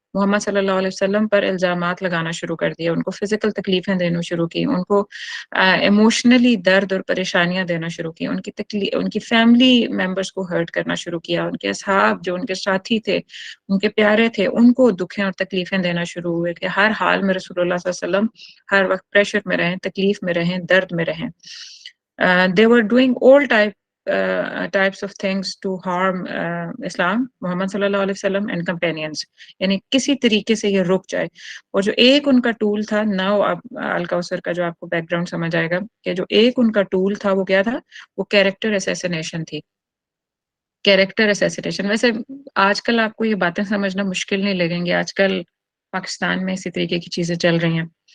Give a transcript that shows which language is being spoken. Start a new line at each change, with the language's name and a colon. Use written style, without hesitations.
Urdu: محمد صلی اللہ علیہ وسلم پر الزامات لگانا شروع کر دیا، ان کو فزیکل تکلیفیں دینا شروع کی، ان کو ایموشنلی درد اور پریشانیاں دینا شروع کی، ان کی فیملی ممبرز کو ہرٹ کرنا شروع کیا، ان کے اصحاب جو ان کے ساتھی تھے ان کے پیارے تھے ان کو دکھیں اور تکلیفیں دینا شروع ہوئے کہ ہر حال میں رسول اللہ صلی اللہ علیہ وسلم ہر وقت پریشر میں رہیں، تکلیف میں رہیں، درد میں رہیں.
English: they were doing all types of things to harm Islam, Muhammad صلی اللہ علیہ وسلم and companions.
Urdu: یعنی کسی طریقے سے یہ رک جائے. اور جو ایک ان کا ٹول تھا، ناؤ اب الکوثر کا جو آپ کو بیک گراؤنڈ سمجھ آئے گا کہ جو ایک ان کا ٹول تھا وہ کیا تھا، وہ کیریکٹر اسیسینیشن تھی. Character assassination. ویسے آج کل آپ کو یہ باتیں سمجھنا مشکل نہیں لگیں گی، آج کل پاکستان میں اسی طریقے کی چیزیں چل رہی ہیں.